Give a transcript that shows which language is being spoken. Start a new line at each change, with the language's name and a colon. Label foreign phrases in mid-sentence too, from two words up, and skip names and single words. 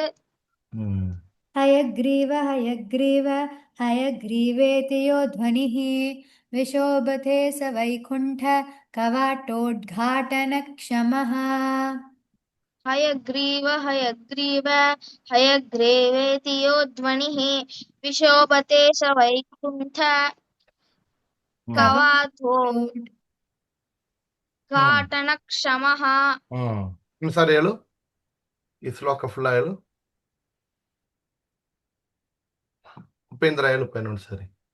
Sanskrit: ಹಯಗ್ರೀವ ಹಯಗ್ರೀವ ಹಯಗ್ರೀವೇತಿ ಯೋ ಧ್ವನಿಃ ವಿಶೋಭತೆ ಸ ವೈಕುಂಠ ಕವಾಟೋದ್ಘಾಟನ ಕ್ಷಮಃ. ಹಯಗ್ರೀವ ಹಯಗ್ರೀವ ಹಯಗ್ರೀವೇತಿ ಯೋ ಧ್ವನಿಃ ವಿಶೋಭತೆ ಸ ವೈಕುಂಠ ಕವಾಟೋದ್ಘಾಟನ ಕ್ಷಮಃ.
Kannada: ಸರಿ ಹೇಳು ಈ ಶ್ಲೋಕ ಫುಲ್ಲ ಹೇಳು. ಉಪೇಂದ್ರ ಹೇಳಪ್ಪ ಇನ್ನೊಂದು ಸರಿ.